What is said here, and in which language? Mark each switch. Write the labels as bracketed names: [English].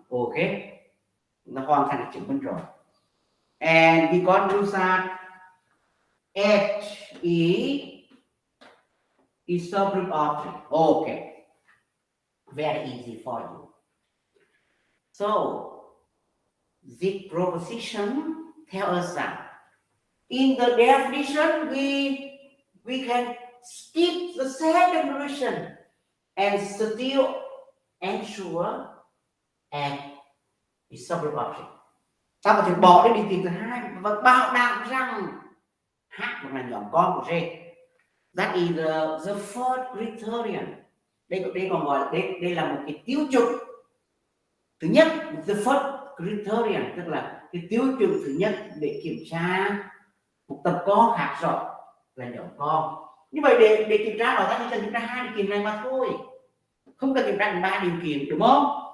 [Vietnamese] Okay, nó hoàn thành được chứng minh rồi. [English] And we conclude that H is subgroup object. Okay, very easy for you. So this proposition tells us that in the definition we can skip the second condition and still ensure F is subgroup object. [Vietnamese] Ta có thể bỏ đi điều kiện thứ hai và bảo đảm rằng H là nhóm con của G. [English] That is the fourth criterion. [Vietnamese] Đây còn gọi đây là một cái tiêu chuẩn thứ nhất, [English] the first criterion, [Vietnamese] tức là cái tiêu chuẩn thứ nhất để kiểm tra một tập con khác rõ là nhóm con. Như vậy để kiểm tra đó ta chỉ cần kiểm tra hai điều kiện này mà thôi, không cần kiểm tra ba điều kiện, đúng không?